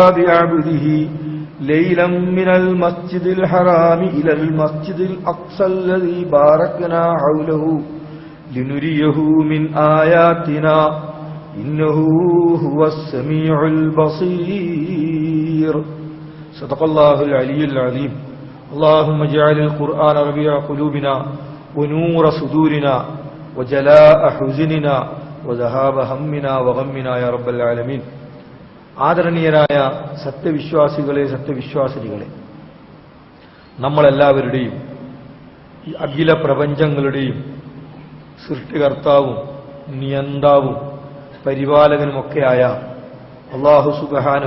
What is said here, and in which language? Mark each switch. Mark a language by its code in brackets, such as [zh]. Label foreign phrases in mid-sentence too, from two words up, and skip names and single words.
[ar] بعبده ليلا من المسجد الحرام إلى المسجد الأقصى الذي باركنا حوله لنريه من آياتنا إنه هو السميع البصير صدق الله العلي العظيم اللهم اجعل القرآن ربيع قلوبنا ونور صدورنا وجلاء حزننا وذهاب همنا وغمنا يا رب العالمين. [ml] ആദരണീയരായ സത്യവിശ്വാസികളെ, സത്യവിശ്വാസിനികളെ, നമ്മളെല്ലാവരുടെയും ഈ അഖില പ്രപഞ്ചങ്ങളുടെയും സൃഷ്ടികർത്താവും നിയന്താവും പരിപാലകനുമൊക്കെയായ [ar] الله سبحانه